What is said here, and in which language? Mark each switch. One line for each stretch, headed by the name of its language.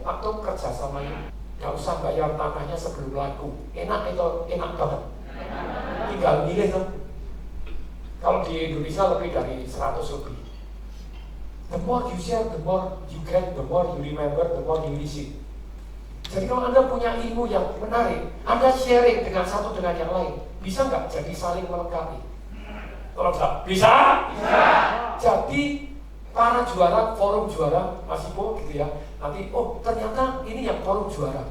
Indonesian: Waktu kerjasamanya gak usah bayar tanahnya sebelum laku. Enak itu, enak banget. Tinggal milih tuh. Kalau di Indonesia lebih dari 100 lebih.
English: The more you share, the more you get, the more you remember, the more you receive.
Indonesian: Jadi kalau Anda punya ilmu yang menarik, Anda sharing dengan satu dengan yang lain. Bisa nggak jadi saling melengkapi? Kalau bisa? Bisa. Jadi para juara, forum juara, Mas Ipo gitu ya. Nanti, ternyata ini yang forum juara.